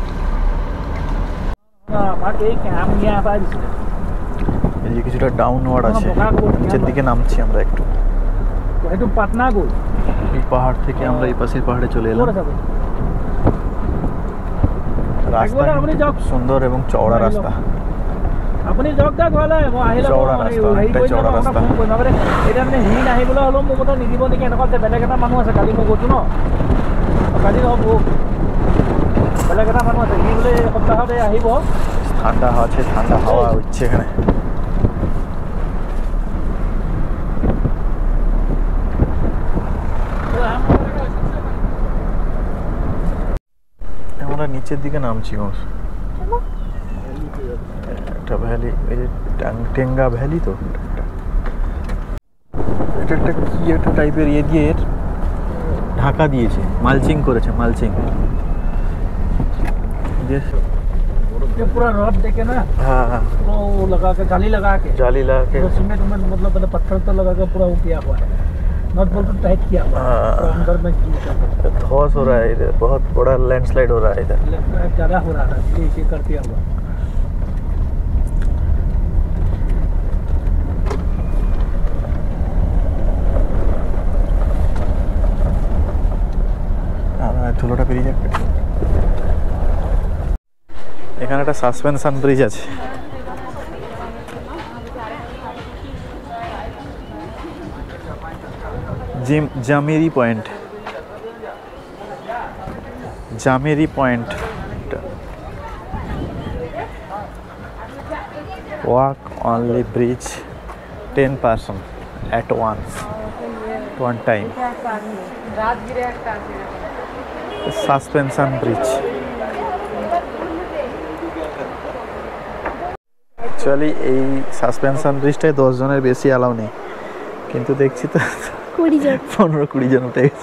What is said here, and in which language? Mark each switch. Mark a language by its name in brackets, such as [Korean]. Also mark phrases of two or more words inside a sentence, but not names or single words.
[Bangla] এই যে কিছুটা ডাউনওয়ার্ড আছে, নিচের দিকে নামছি আমরা একটু। এই পাহাড় থেকে আমরা এই পাশের পাহাড়ে চলে এলাম। রাস্তা খুব সুন্দর এবং চওড়া রাস্তা, চওড়া রাস্তা, অনেকটাই চওড়া রাস্তা। [Assamese] এটা মানে হিন আহিবলৈ হ'লেও মোৰ কথা নিদিব নেকি, এনেকুৱা বেলেগ এটা মানুহ আছে। কালি মই গৈছোঁ ন, কালি বেলেগ এটা মানুহ আছে, সি বোলে সপ্তাহতে আহিব। [Bangla] ঠান্ডা আছে, ঠান্ডা হাওয়া হচ্ছে এখানে। আমরা নিচের দিকে নামছি। একটা ভ্যালি, এই যে টেঙ্গা ভ্যালি। তো এটা একটা কি একটা টাইপের ইয়ে দিয়ে ঢাকা দিয়েছে, মালচিং করেছে, মালচিং। [Hindi] पूरा रॉड देके ना, हाँ हाँ, तो लगा के जाली लगा के सीमेंट में, मतलब पत्थर तो लगा के पूरा वो किया हुआ है, [English] nut bolt [Hindi] टाइट किया हुआ है। तो अंदर में धौस हो रहा है इधर, बहुत बड़ा लैंडस्लाइड हो रहा है इधर, ज़्यादा हो रहा था, इसे कर दिया हुआ। [Bangla] ধুলোটা পেরিয়ে যাক। এখানে একটা সাসপেনশন ব্রিজ আছে। জামেরি পয়েন্ট, জামেরি পয়েন্ট। [English] walk only bridge 10 person at once, one time. [Bangla] সাসপেনশন ব্রিজ। অ্যাকচুয়ালি এই সাসপেনশন ব্রিজটায় 10 জনের বেশি অ্যালাউ নেই, কিন্তু দেখছি তো 15-20 জন উঠে গেছে।